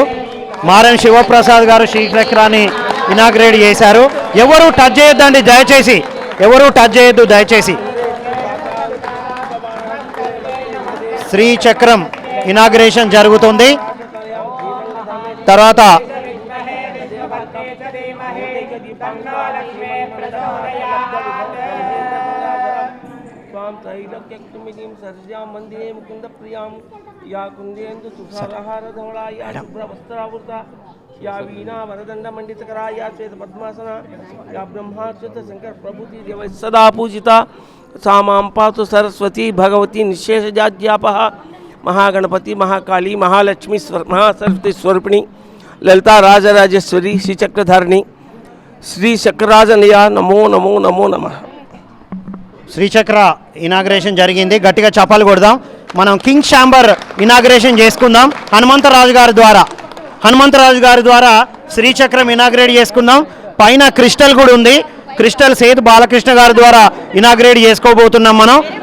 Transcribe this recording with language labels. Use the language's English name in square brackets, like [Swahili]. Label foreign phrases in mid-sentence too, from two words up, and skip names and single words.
[Telugu] మారం శివప్రసాద్ గారు శ్రీచక్రాన్ని ఇనాగ్రేట్ చేశారు. ఎవరు టచ్ చేయొద్దండి దయచేసి, ఎవరు టచ్ చేయొద్దు దయచేసి. శ్రీచక్రం ఇనాగ్రేషన్ జరుగుతుంది. తర్వాత [Sanskrit] या वीणा वरदंड मंडितकरा या श्वेत पद्मासना या ब्रह्माच्युत शंकर प्रभुति देव सदा पूजिता सा मां पातु सरस्वती भगवती निशेषजाज्ञापः महागणपति महाकाली महालक्ष्मी महासरस्वती स्वरूपिणी ललिता राजराजेश्वरी श्रीचक्रधारिणी श्री चक्रराजनया नमो नमो नमो नमः. [Telugu] శ్రీచక్ర ఇనాగ్రేషన్ జరిగింది. గట్టిగా చప్పాలు కొడదాం. మనం కింగ్ ఛాంబర్ ఇనాగ్రేషన్ చేసుకుందాం. హనుమంతరాజు గారి ద్వారా శ్రీచక్రం ఇనాగ్రేట్ చేసుకుందాం. పైన క్రిస్టల్ కూడా ఉంది. క్రిస్టల్ సేతు బాలకృష్ణ గారి ద్వారా ఇనాగ్రేట్ చేసుకోబోతున్నాం మనం.